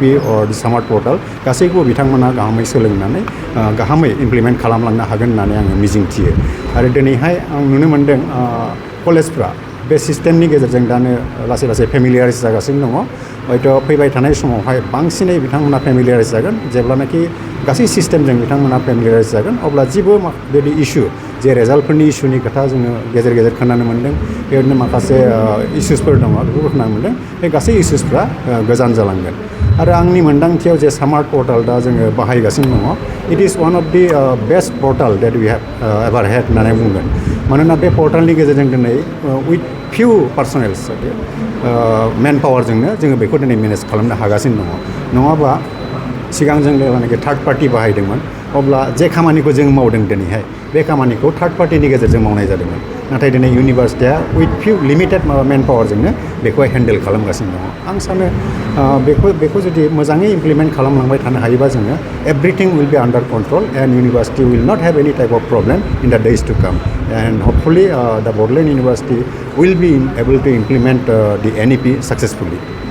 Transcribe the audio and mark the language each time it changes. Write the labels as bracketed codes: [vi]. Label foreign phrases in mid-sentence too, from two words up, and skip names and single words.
[brx] अर [en] the smart portal [brx] गासैखौबो बिथांमोना गाहामै सोलोंनानै गाहामै इमप्लिमेन्ट खालामलांनो हागोन होननानै आङो मिजिंथियो आरो दिनैहाय आं नुनो मोन्दों कलेजफ्रा बे सिस्टेमनि गेजेरजों दानो लासै लासै फेमिलियाराइज जागासिनो दङ हयथ' फैबाय थानाय समावहाय बांसिनै बिथांमोना फेमिलियाराइज जागोन जेब्लानाखि गासै सिस्टेमजों बिथांमोना फेमिलियाराइज जागोन अब्ला जेबो बेबायदि इस्यु जे रेजाल्टफोरनि इस्युनि खोथा जोङो गेजेर गेजेर खोनानो मोन्दों बेबायदिनो माखासे इस्युसफोर दङ बेफोरखौ खोनानो मोन्दों बे गासै इस्युसफ्रा गोजान जालांगोन आरो आंनि मोन्दांथियाव जे [en] smart portal [brx] दा जोङो बाहायगासिनो दङ इट [en] is one of the best portal that we have ever had [brx] होननानै बुंगोन मानोना बे पर्टालनि गेजेरजों दिनै [en] with few personnels man [brx] पावारजोंनो जोङो बेखौ दिनै मेनेज खालामनो हागासिनो दङ नङाबा सिगां जों जेब्लानाखि [en] third party [brx] बाहायदोंमोन अब्ला जे खामानिखौ जों मावदों दिनैहाय बे खामानिखौ थार्ड पार्टिनि गेजेरजों मावनाय जादोंमोन नाथाय दिनै इउनिभार्सिटिया [en] with few limited man [brx] पावारजोंनो बेखौहाय हेन्डेल खालामगासिनो दङ आं सानो बेखौ जुदि मोजाङै इमप्लिमेन्ट खालामलांबाय थानो हायोबा जोङो [en] everything will be under control and university will not have any type of problem in the days to come and hopefully the Bodoland University will be able to implement the NEP successfully.